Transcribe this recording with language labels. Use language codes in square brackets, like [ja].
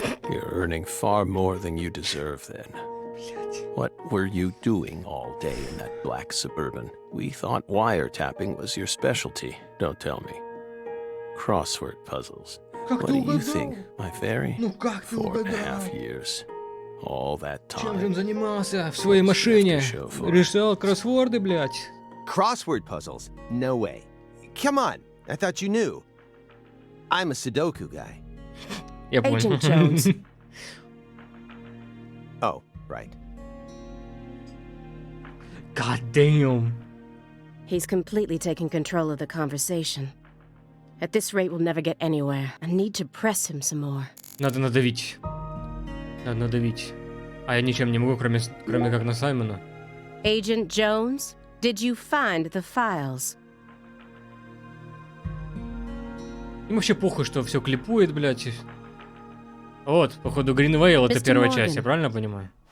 [en] You're earning far more than you deserve then. What were you doing all day in that black Suburban? We thought wiretapping was your specialty. Don't tell me. Crossword puzzles. What do you think, my fairy? 4.5 years. All that [ru] Чем же он [en] time. [ru] занимался в своей машине? Решал кроссворды, блядь. [en] Crossword puzzles? No way. Come on. I thought you knew. I'm a Sudoku guy. [ru] Я понял. [en] Agent Jones. Oh, right. God damn. He's completely taking control of the conversation. At this rate, we'll never get anywhere. I need to press him some more. [ru] Надо надавить. Надо надавить. А я ничем не могу, кроме как на Саймона. [en] Agent Jones, did you find the files? [ru] Им вообще похуй, что все клипует, блядь. Вот, походу, Гринвейл это [en] Mr. [ru] первая [en] Morgan. [ru] часть, я правильно понимаю?